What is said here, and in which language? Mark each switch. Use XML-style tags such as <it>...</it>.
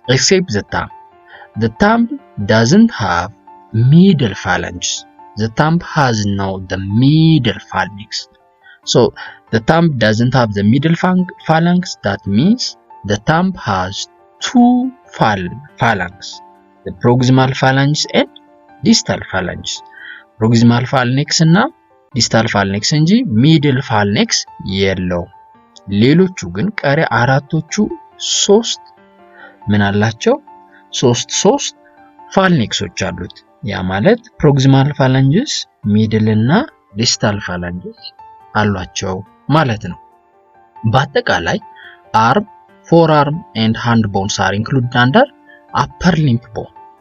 <en>The thumb doesn't have middle phalanges. The thumb has no the middle phalanx. So the thumb doesn't have the middle phalanx. That means the thumb has 2 phalanx, the proximal phalanx and distal phalanx.</en> <am>Proximal phalanx እና distal phalanx እንጂ middle phalanx የለው። ሌሎቹ ግን ቀሪ አራቶቹ 3 ምን አላቸው? 3 phalanxዎች አሉት። ያ ማለት proximal phalanges, middle እና distal phalanges አሏቸው ማለት ነው። በአጠቃላይ</am> <en>arm, forearm and hand bones are included under upper limb bone.</en>